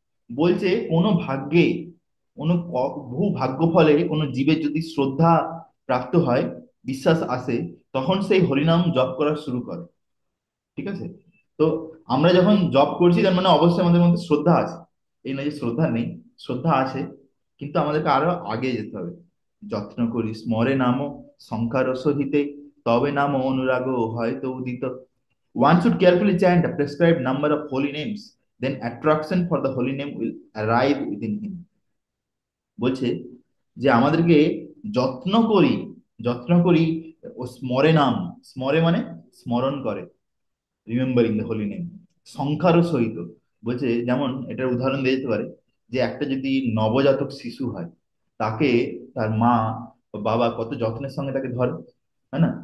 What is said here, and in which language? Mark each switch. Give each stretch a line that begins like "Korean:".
Bangla: বলছে কোন ভাগ্যে, বহু ভাগ্য ফলে কোনো জীবের যদি শ্রদ্ধা প্রাপ্ত হয়, বিশ্বাস আসে, তখন সেই হরিনাম জপ করা শুরু করে। ঠিক আছে? তো আমরা যখন জব করছি তার মানে অবশ্যই আমাদের মধ্যে শ্রদ্ধা আছে, এই নয় যে শ্রদ্ধা নেই, শ্রদ্ধা আছে, কিন্তু আমাদেরকে আরো আগে যেতে হবে। যত্ন করি স্মরে নাম সংখ্যার সহিতে, তবে নাম অনুরাগ হয়তো উদিত।
English: One should carefully chant a prescribed number of holy names, then attraction for the holy name will arrive within him.
Bangla: বলছে যে আমাদেরকে যত্ন করি, যত্ন করি ও স্মরে নাম, স্মরে মানে স্মরণ করে,
English: remembering the holy name,
Bangla: সংখ্যারও সহিত। বলছে যেমন এটার উদাহরণ দিয়ে যেতে পারে যে একটা যদি নবজাতক শিশু হয়, তাকে তার মা বা বাবা কত যত্নের সঙ্গে তাকে ধরে, তাই না?